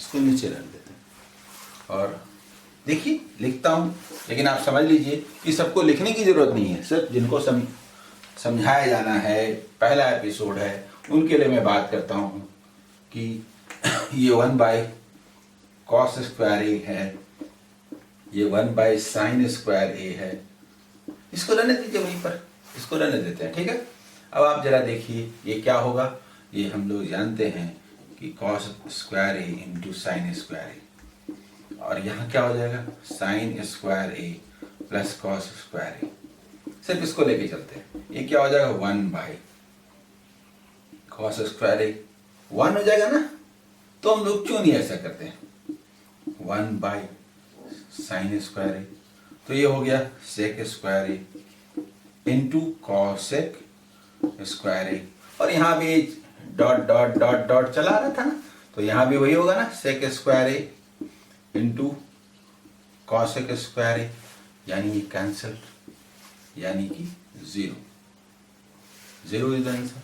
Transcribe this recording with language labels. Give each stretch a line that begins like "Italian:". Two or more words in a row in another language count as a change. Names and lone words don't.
Hindi: इसको नीचे रख देते हैं और देखिए लिखता हूं, लेकिन आप समझ लीजिए कि सबको लिखने की जरूरत नहीं है, सिर्फ जिनको समझाया जाना है, पहला एपिसोड है, उनके लिए मैं बात करता हूं कि ये 1/cos² a है, ये 1/sin² a है। इसको रहने दीजिए वहीं पर, इसको रहने देते हैं, ठीक है। अब आप जरा देखिए ये क्या होगा। ये हम लोग जानते हैं कि cos² a × sin² a, और यहाँ क्या हो जाएगा, sin² a + cos² a। सिर्फ इसको लेके चलते हैं, ये क्या हो जाएगा, 1/cos² a, 1 हो जाएगा ना। तो हम लोग क्यों नहीं ऐसा करते हैं, 1/sin² a, तो ये हो गया sec² a × cosec² a, और यहाँ भी
English: dot dot dot dot
Hindi: चला रहा था ना, तो यहाँ भी वही होगा ना, sec² a × cosec² a, यानी ये कैंसल, यानी कि 0
English: is the answer.